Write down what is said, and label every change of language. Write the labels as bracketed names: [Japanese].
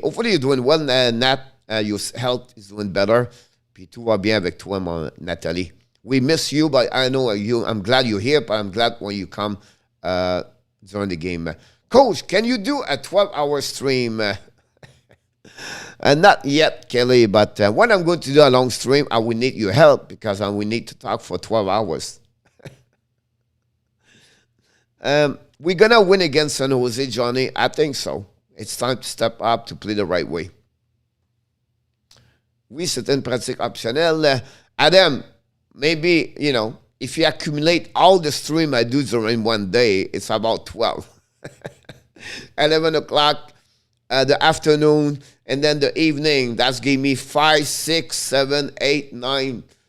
[English] Hopefully you're doing well, Nat. Your health is doing better. [French] Puis tout va bien avec toi, Nathalie. [English] We miss you, but I know you. I'm glad you're here, but I'm glad when you come during the game. Coach, can you do a 12-hour stream? Not yet, Kelly, but when I'm going to do a long stream, I will need your help because I will need to talk for 12 hours. We're going to win against San Jose, Johnny. I think so. It's time to step up to play the right way. [French] Oui, c'est une pratique optionnelle. [English] Adam, maybe, if you accumulate all the stream I do during one day, it's about 12. 11 o'clock, the afternoon, and then the evening. That's give me 5, 6, 7, 8, 9.